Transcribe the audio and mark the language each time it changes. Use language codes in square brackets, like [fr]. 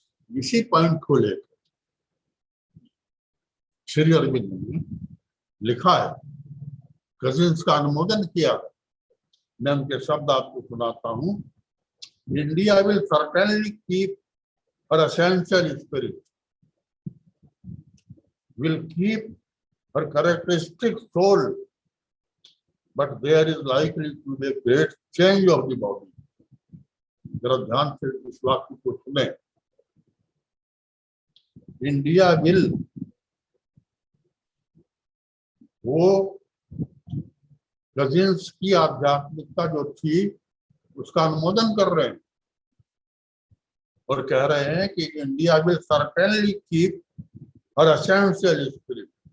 [hi] इसी पॉइंट को लेकर श्री अरविंद ने लिखा है, कजिन्स का अनुमोदन किया है। मैं उनके शब्द आपको सुनाता हूं। [en] India will certainly keep her essential spirit, will keep her characteristic soul, but there is likely to be a great change of the body. [hi] जरा ध्यान से इस वाक्य को सुने। [en] India will, [hi] वो कजिन्स की आध्यात्मिकता जो थी उसका अनुमोदन कर रहे हैं और कह रहे हैं कि [en] India will certainly keep her essential spirit.